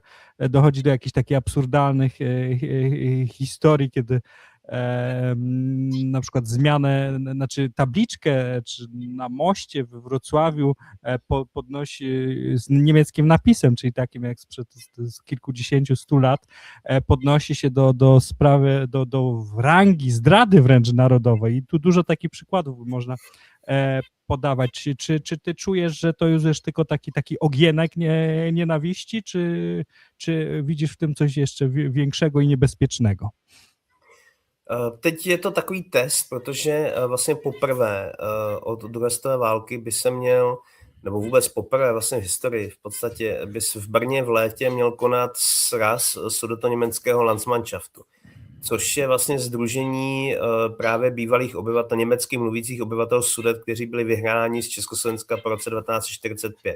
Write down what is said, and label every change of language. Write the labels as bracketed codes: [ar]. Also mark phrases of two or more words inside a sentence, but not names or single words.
[pl] Dochodzi do jakichś takich absurdalnych historii, kiedy na przykład zmianę, znaczy tabliczkę czy na moście we Wrocławiu podnosi z niemieckim napisem, czyli takim jak sprzed kilkudziesięciu, 100 lat, podnosi się do sprawy, do rangi zdrady wręcz narodowej i tu dużo takich przykładów można podawać. Czy ty czujesz, że to już jest tylko taki ogienek nienawiści, czy widzisz w tym coś jeszcze większego i niebezpiecznego? [cs] Teď je to takový test, protože vlastně poprvé od druhé světové války by se měl, nebo vůbec poprvé vlastně v historii v podstatě by se v Brně v létě měl konat sraz sudetoněmeckého Landsmannschaftu, což je vlastně sdružení právě bývalých obyvatel, německy mluvících obyvatel Sudet, kteří byli vyhnáni z Československa po roce 1945.